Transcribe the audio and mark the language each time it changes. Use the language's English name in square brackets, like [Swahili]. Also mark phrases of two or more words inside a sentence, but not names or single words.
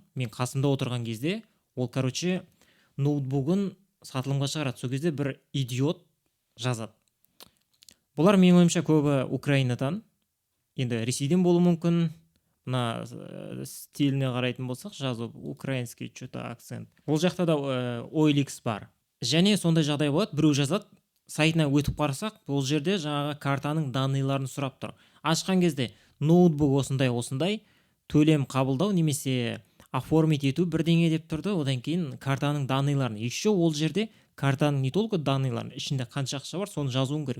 [Kazakh] Мен қасымда отырған кезде ол ноутбугын сатылымға шығарады. Сол кезде бір идиот жазады. Бұлар менің ойымша көбі Украинадан, енді Ресейден болуы мүмкін. Мына стиліне қарайтын болсақ, жазу [Russian] украинский что-то акцент. [Kazakh] Ол жақта да OLX бар. Және сондай жағдай болады, біреу жазады, сайтына өтіп қарасақ, бұл жерде жаңағы картаның данныйларын сұрап тұр. Ашқан кезде ноутбук осындай төлем қабылдау немесе оформить ету бірдеңе деп тұрды. Одан кейін картаның данныйларын, еще ол жерде картаның [Russian] не только [Kazakh] данныйларын, ішінде қанша ақша бар, соны жазуың керек.